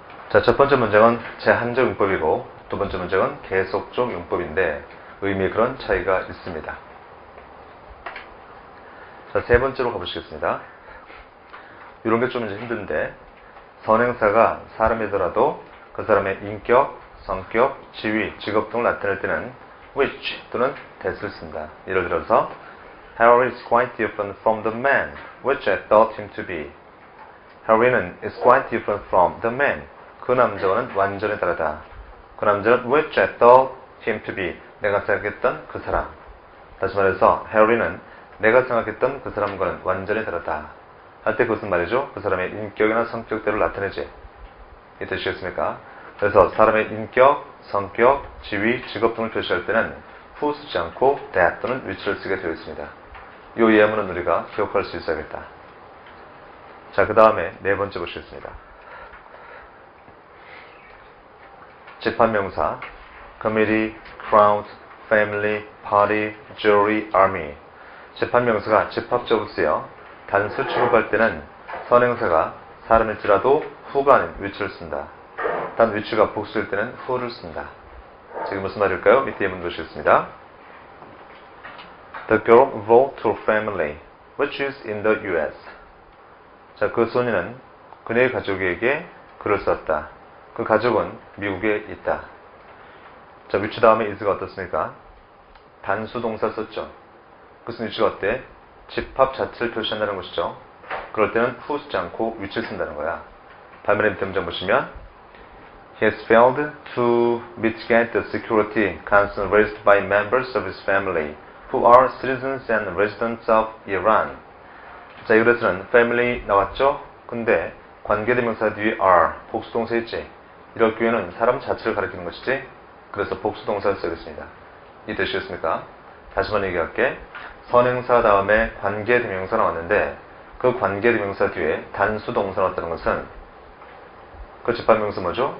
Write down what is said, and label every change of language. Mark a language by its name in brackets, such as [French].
[Korean] 자, 첫 번째 문장은 제한적 용법이고 두 번째 문장은 계속적 용법인데 의미에 그런 차이가 있습니다. 자, 세 번째로 가보시겠습니다. 이런 게 좀 이제 힘든데 선행사가 사람이더라도 그 사람의 인격, 성격, 지위, 직업 등을 나타낼 때는 which 또는 that을 쓴다. 예를 들어서 [English] Harry is quite different from the man which I thought him to be. Harry는 is quite different from the man. [Korean] 그 남자와는 완전히 다르다. 그 남자는 which I thought him to be. 내가 생각했던 그 사람. 다시 말해서 Harry는 내가 생각했던 그 사람과는 완전히 다르다. 할 때 그것은 말이죠. 그 사람의 인격이나 성격대로 나타내지. 이해되시겠습니까? 그래서 사람의 인격, 성격, 지위, 직업 등을 표시할 때는 who 쓰지 않고 that 또는 which를 쓰게 되어 있습니다. 이 예문은 우리가 기억할 수 있어야겠다. 자, 그 다음에 네 번째 보시겠습니다. 집합명사 committee, crowd, family, party, jury, army. 집합명사가 집합적으로 쓰여 단수 취급할 때는 선행사가 사람일지라도 who가 아닌 which를 쓴다. 단 which가 복수일 때는 who를 쓴다. 지금 무슨 말일까요? 밑에 예문 보시겠습니다. [English] The girl wrote to her family, which is in the U.S. [Korean] 자, 그 소녀는 그녀의 가족에게 글을 썼다. 그 가족은 미국에 있다. 자, which 다음에 is가 어떻습니까? 단수 동사 썼죠. 그것은 which가 어때? 집합 자체를 표시한다는 것이죠. 그럴 때는 who 쓰지 않고 which를 쓴다는 거야. 반면에 밑에 문장 보시면 [English] He has failed to mitigate the security concerns raised by members of his family who are citizens and residents of Iran. [Korean] 자, 이것에서는 family 나왔죠? 근데 관계대명사 뒤에 are, 복수동사 있지? 이럴 경우에는 사람 자체를 가리키는 것이지? 그래서 복수동사를 쓰겠습니다. 이해되시겠습니까? 다시 한번 얘기할게. 선행사 다음에 관계대명사 나왔는데 그 관계대명사 뒤에 단수동사 나왔다는 것은 그 집합명사 뭐죠?